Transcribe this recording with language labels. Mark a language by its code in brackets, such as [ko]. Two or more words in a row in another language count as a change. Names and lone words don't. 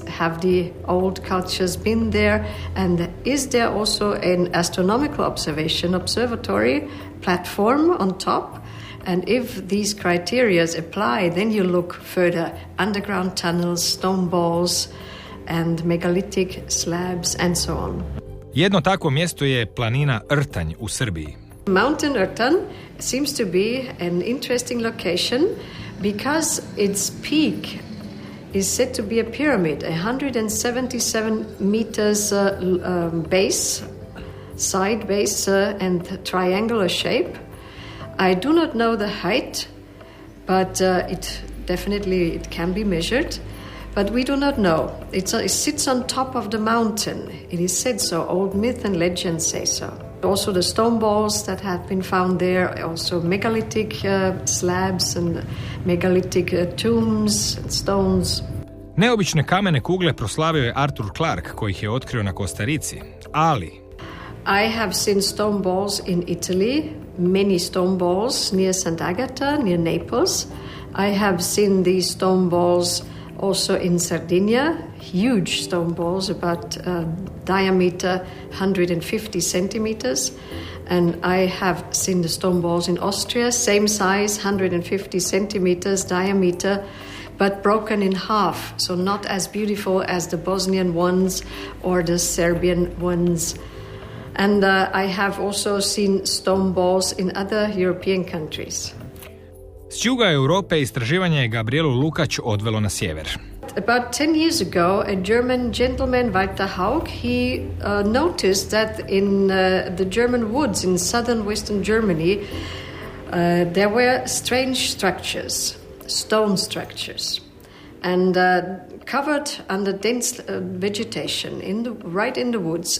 [en] Have the old cultures been there? And is there also an astronomical observatory platform on top? And if these criteria apply, then you look further, underground tunnels, stone balls, and megalithic slabs, and so on. [hr] Jedno takvo mjesto je planina Rtanj u Srbiji. [en] Mountain Rtan seems to be an interesting location because its peak is said to be a pyramid, 177 meters base, side base, and triangular shape. I do not know the height, but it can be measured. But we do not know. It sits on top of the mountain. It is said so. Old myth and legend say so. Also the stone balls that have been found there, also megalithic slabs and megalithic tombs and stones. [hr] Neobične kamene kugle proslavio je Arthur Clarke, koji ih je otkrio na Kostarici, ali [en] I have seen stone balls in Italy, many stone balls near Sant'Agata, near Naples. I have seen these stone balls Also in Sardinia, huge stone balls, about diameter 150 centimeters. And I have seen the stone balls in Austria, same size, 150 centimeters diameter, but broken in half, so not as beautiful as the Bosnian ones or the Serbian ones. And I have also seen stone balls in other European countries. [hr] S juga Europe istraživanje je Gabrielu Lukač odvelo na sjever. [en] About 10 years ago, a German gentleman, Walter Haug, he noticed that in the German woods in southern western Germany, there were strange structures, stone structures, and covered under dense vegetation right in the woods.